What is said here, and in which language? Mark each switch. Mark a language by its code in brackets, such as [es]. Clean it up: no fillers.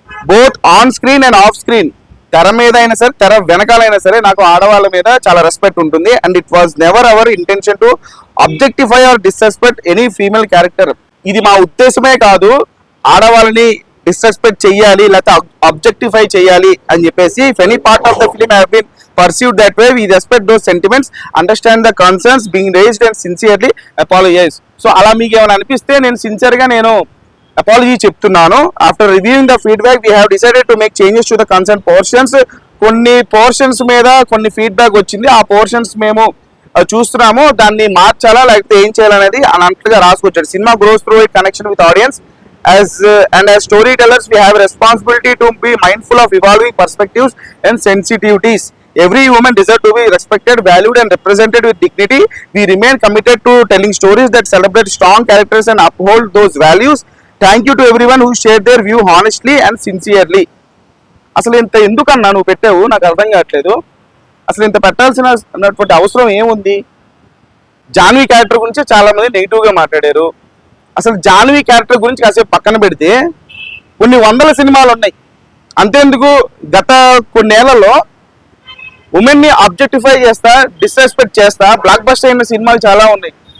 [en] both on screen and off screen, [te] తెర మీద అయినా సరే తెర వెనకాలైనా సరే నాకు ఆడవాళ్ళ మీద చాలా రెస్పెక్ట్ ఉంటుంది. [en] And it was never our intention to objectify or disrespect any female character. [te] ఇది మా ఉద్దేశమే కాదు ఆడవాళ్ళని డిస్రెస్పెక్ట్ చెయ్యాలి లేకపోతే అబ్జెక్టిఫై చేయాలి అని చెప్పేసి. [en] If any part of the film have been pursued that way, we respect those sentiments, understand the concerns being raised and sincerely apologize. So [te] అలా మీకు ఏమైనా అనిపిస్తే నేను సిన్సియర్గా అపాలజీ చెప్తున్నాను. [en] After reviewing the feedback we have decided to make changes to the concern portions. [te] కొన్ని portions మీద కొన్ని ఫీడ్బ్యాక్ వచ్చింది, ఆ పోర్షన్స్ మేము చూస్తున్నాము, దాన్ని మార్చాలా లేకపోతే ఏం చేయాలనేది అన్నట్లుగా రాసుకొచ్చాడు. [en] Cinema grows through it connection with audience. As storytellers we have responsibility to be mindful of evolving perspectives and sensitivities. Every woman deserves to be respected, valued and represented with dignity. We remain committed to telling stories that celebrate strong characters and uphold those values. Thank you to everyone who shared their view honestly and sincerely. [te] అసలు ఇంత ఎందుకన్నా నువ్వు పెట్టావు నాకు అర్థం కావట్లేదు. అసలు ఇంత పెట్టాల్సినటువంటి అవసరం ఏముంది? జాన్వీ క్యారెక్టర్ గురించి చాలా మంది నెగిటివ్గా మాట్లాడారు. అసలు జాన్వీ క్యారెక్టర్ గురించి కాసేపు పక్కన పెడితే కొన్ని వందల సినిమాలు ఉన్నాయి. అంతేందుకు గత కొన్నేళ్లలో ఉమెన్ని ఆబ్జెక్టిఫై చేస్తా, డిస్రెస్పెక్ట్ చేస్తా బ్లాక్ బస్టర్ అయిన సినిమాలు చాలా ఉన్నాయి.